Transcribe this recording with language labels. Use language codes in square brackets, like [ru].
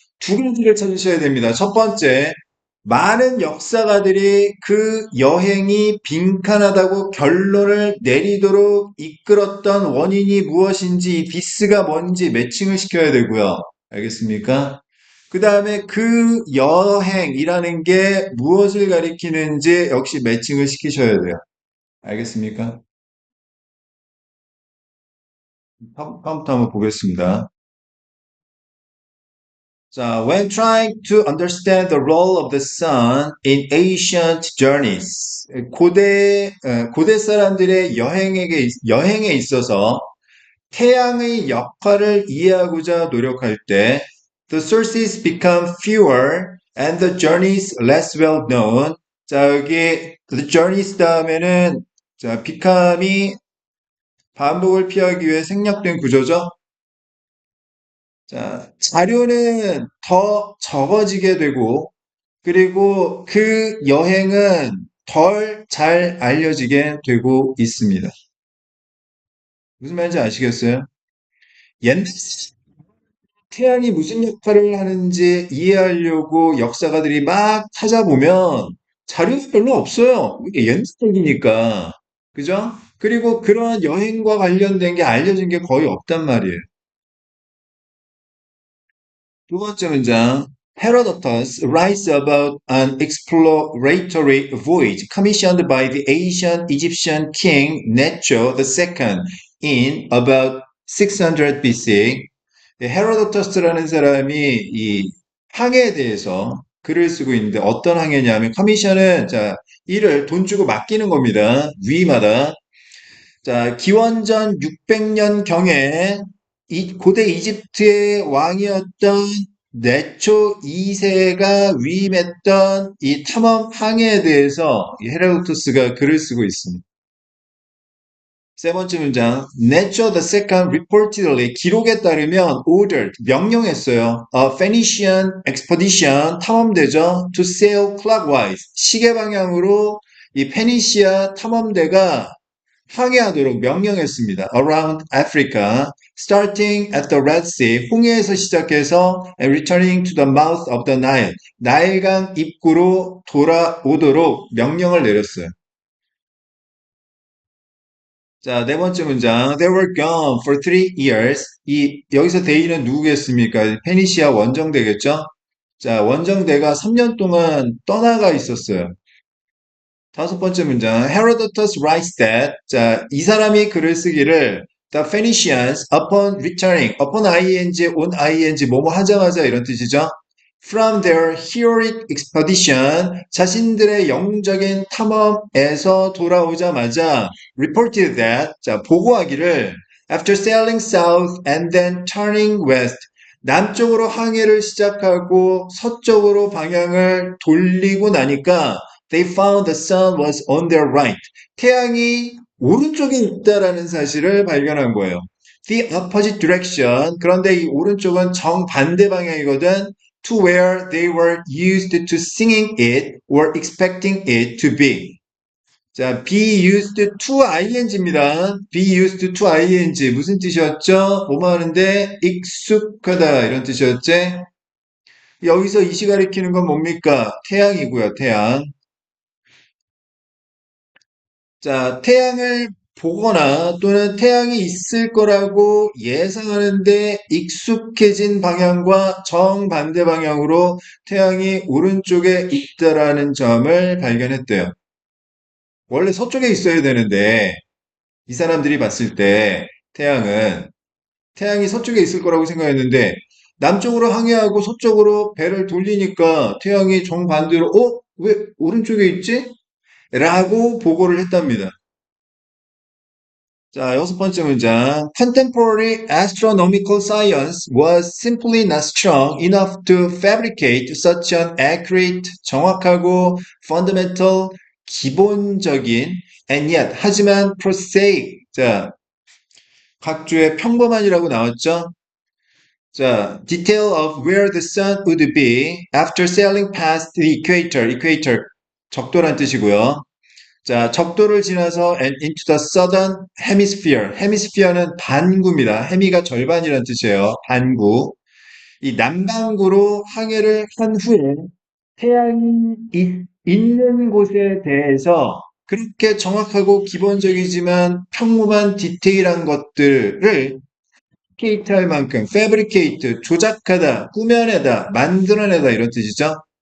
[ko] 두 가지를 찾으셔야 됩니다. 첫 번째, 많은 역사가들이 그 여행이 빈칸하다고 결론을 내리도록 이끌었던 원인이 무엇인지, 이 디스가 뭔지 매칭을 시켜야 되고요. 알겠습니까? 그 다음에 그 여행이라는 게 무엇을 가리키는지 역시 매칭을 시키셔야 돼요. 알겠습니까? 다음부터 한번 보겠습니다. [en] 자, when trying to understand the role of the sun in ancient journeys, [ko] 고대 사람들의 여행에 있어서 태양의 역할을 이해하고자 노력할 때, [en] the sources become fewer and the journeys less well known. [ko] 자, 여기 [en] the journeys [ko] 다음에는 자, become이 반복을 피하기 위해 생략된 구조죠. 자, 자료는 더 적어지게 되고, 그리고 그 여행은 덜 잘 알려지게 되고 있습니다. 무슨 말인지 아시겠어요? 옛날 태양이 무슨 역할을 하는지 이해하려고 역사가들이 막 찾아보면 자료가 별로 없어요. 이게 옛날 얘기니까. 그죠? 그리고 그런 여행과 관련된 게 알려진 게 거의 없단 말이에요. 두 번째 문장. [en] Herodotus writes about an exploratory voyage commissioned by the ancient Egyptian king Necho II in about 600 BC. [ko] 헤로도터스라는 사람이 이 항해에 대해서 글을 쓰고 있는데 어떤 항해냐면 커미션은 자 일을 돈 주고 맡기는 겁니다. 위마다. 자 기원전 600년경에 이 고대 이집트의 왕이었던 네초 2세가 위임했던 이 탐험 항해에 대해서 이 헤로도투스가 글을 쓰고 있습니다. 세 번째 문장. [en] Necho the second reportedly [ko] 기록에 따르면 [en] ordered [ko] 명령했어요. [en] A Phoenician expedition [ko] 탐험대죠. [en] To sail clockwise [ko] 시계 방향으로 이 페니시아 탐험대가 항해하도록 명령했습니다. [en] Around Africa, starting at the Red Sea, [ko] 홍해에서 시작해서 [en] and returning to the mouth of the Nile, [ko] 나일강 입구로 돌아오도록 명령을 내렸어요. 자, 네 번째 문장. [en] They were gone for 3 years. [ko] 여기서 they는 누구겠습니까? 페니시아 원정대겠죠? 자, 원정대가 3년 동안 떠나가 있었어요. 다섯 번째 문장. [en] Herodotus writes that. [ko] 자, 이 사람이 글을 쓰기를 [en] The Phoenicians upon returning. [ko] upon ing, on ing, 뭐뭐 하자마자 이런 뜻이죠. [en] From their heroic expedition, [ko] 자신들의 영웅적인 탐험에서 돌아오자마자 [en] reported that, [ko] 자, 보고하기를 [en] after sailing south and then turning west, [ko] 남쪽으로 항해를 시작하고 서쪽으로 방향을 돌리고 나니까 [en] they found the sun was on their right. [ko] 태양이 오른쪽에 있다라는 사실을 발견한 거예요. [en] The opposite direction. [ko] 그런데 이 오른쪽은 정반대 방향이거든. [en] To where they were used to singing it or expecting it to be. [ko] 자, be used to ing입니다. be used to ing. 무슨 뜻이었죠? 뭐뭐 하는데 익숙하다 이런 뜻이었지? 여기서 이시 가리키는 건 뭡니까? 태양이고요, 태양. 자, 태양을 보거나 또는 태양이 있을 거라고 예상하는데 익숙해진 방향과 정반대 방향으로 태양이 오른쪽에 있다라는 점을 발견했대요. 원래 서쪽에 있어야 되는데 이 사람들이 봤을 때 태양이 서쪽에 있을 거라고 생각했는데 남쪽으로 항해하고 서쪽으로 배를 돌리니까 태양이 정반대로 왜 오른쪽에 있지? 라고 보고를 했답니다. 자, 여섯 번째 문장. [en] Contemporary astronomical science was simply not strong enough to fabricate such an accurate, [ko] 정확하고 [en] fundamental, [ko] 기본적인 [en] and yet, [ko] 하지만 [en] prosaic. [ko] 자, 각주의 평범한이라고 나왔죠? [en] 자, detail of where the sun would be after sailing past the equator. [ko] equator, 적도란 뜻이고요. 자, 적도를 지나서 [en] and into the southern hemisphere. [ko] hemisphere는 반구입니다. 해미가 절반이라는 뜻이에요. 반구. 이 남반구로 항해를 한 후에 태양이 있는 곳에 대해서 그렇게 정확하고 기본적이지만 평범한 디테일한 것들을 fabricate 할 만큼 fabricate, 조작하다, 꾸며내다, 만들어내다 이런 뜻이죠.